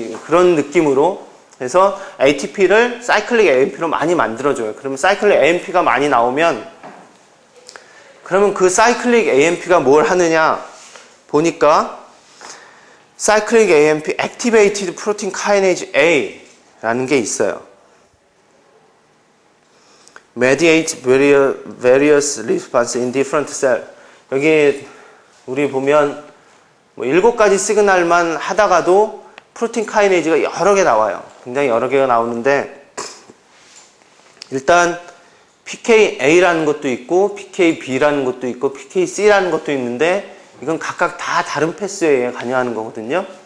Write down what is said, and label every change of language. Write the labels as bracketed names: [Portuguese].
[Korean] 그런 느낌으로 해서 ATP를 사이클릭 AMP로 많이 만들어줘요. 그러면 사이클릭 AMP가 많이 나오면 그러면 그 사이클릭 AMP가 뭘 하느냐 보니까 사이클릭 AMP Activated Protein Kinase A라는 게 있어요. [English] Mediate various response in different cell. [Korean] 여기 우리 보면 뭐 7가지 시그널만 하다가도 프로틴 카이네이즈가 여러 개 나와요. 굉장히 여러 개가 나오는데 일단 PKA라는 것도 있고 PKB라는 것도 있고 PKC라는 것도 있는데 이건 각각 다 다른 패스웨이에 관여하는 거거든요.